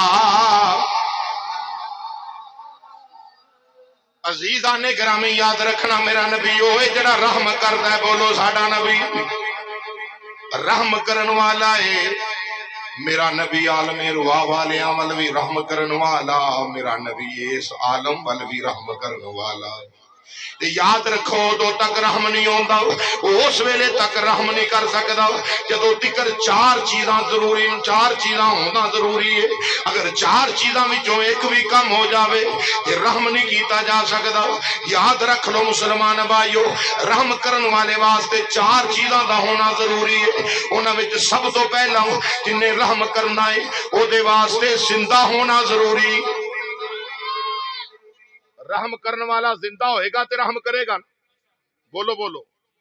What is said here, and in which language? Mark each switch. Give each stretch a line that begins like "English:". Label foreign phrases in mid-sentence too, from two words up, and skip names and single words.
Punjabi: عزیزان گرامی یاد رکھنا، میرا نبی ہوئے جڑا رحم کرتا ہے، بولو ساڈا نبی رحم کرن والا ہے۔ میرا نبی عالم روا والیاں ول بھی رحم کرن والا، میرا نبی اس عالم ول بھی رحم کرن والا۔ یاد رکھو، دو تک رحم نہیں ہوندا، اس ویلے تک رحم نہیں کر سکدا جدو تکر چار چیزاں ضروری، چار چیزاں ہونا ضروری ہے۔ اگر چار چیزاں وچوں ایک بھی کم ہو جاوے تے رحم نہیں کیتا جا سکدا۔ یاد رکھ لو مسلمان بھائیو، رحم کرن والے واسطے چار چیزاں دا ہونا ضروری ہے۔ انہاں وچ سب تو پہلا جن نے رحم کرنا ہے او دے واسطے زندہ ہونا ضروری۔ رحم کرنے والا زندہ ہوئے گا تے رحم کرے گا، بولو بولو۔